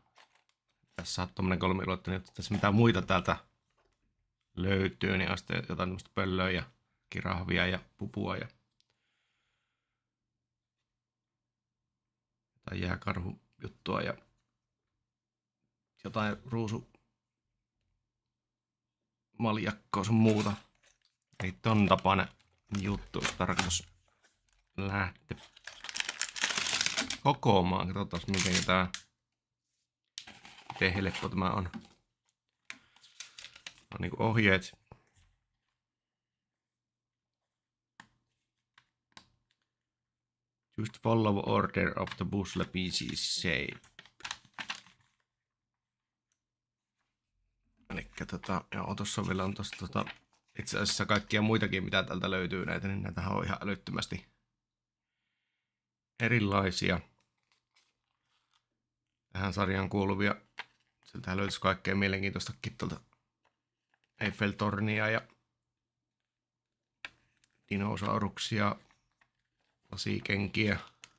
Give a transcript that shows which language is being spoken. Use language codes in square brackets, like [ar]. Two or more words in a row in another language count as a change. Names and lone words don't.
[fi] Tässä on tommonen kolmiulotteinen, että tässä mitä muita täältä löytyy, niin on sitten jotain tämmöistä pöllöä ja kirahvia ja pupua ja jotain jääkarhujuttua ja jotain ruusumaljakkoa sun muuta. Eli ton tapainen juttu, jos tarkoitus lähteä kokoamaan. Katsotaan miten tää, miten helppo tämä on. On niinku ohjeet. [en] Just follow order of the Bushle PC's shape. [fi] Elikkä joo, tossa vielä on tossa itse asiassa kaikkia muitakin mitä täältä löytyy näitä, niin näitähän on ihan älyttömästi erilaisia. Tähän sarjaan kuuluvia. Sieltä löytyisi kaikkea mielenkiintoistakin tuolta Eiffeltornia ja dinosauruksia, lasikenkiä.